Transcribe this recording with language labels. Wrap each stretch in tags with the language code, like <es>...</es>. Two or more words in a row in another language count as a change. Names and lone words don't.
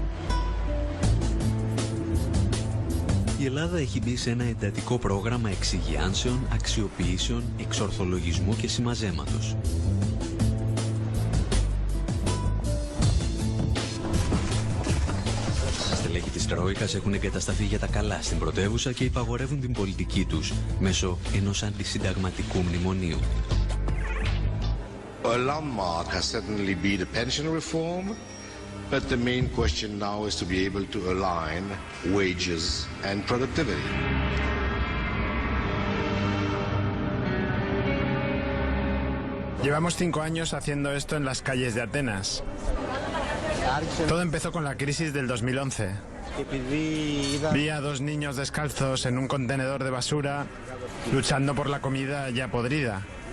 <el>Η Ελλάδα έχει μπει σε ένα εντατικό πρόγραμμα εξυγιάνσεων, αξιοποιήσεων, εξορθολογισμού και συμμαζέματος. Στελέχη της Τρόικας έχουν εγκατασταθεί για τα καλά στην πρωτεύουσα και υπαγορεύουν την πολιτική τους μέσω ενός αντισυνταγματικού μνημονίου.</el> <en>A landmark has certainly been the pension reform, but the main question now is to be able to align wages and productivity.</en> <es>Llevamos 5 años haciendo esto en las calles de Atenas. Todo empezó con la crisis del 2011. Vi a 2 niños descalzos en un contenedor de basura luchando por la comida ya podrida.</es>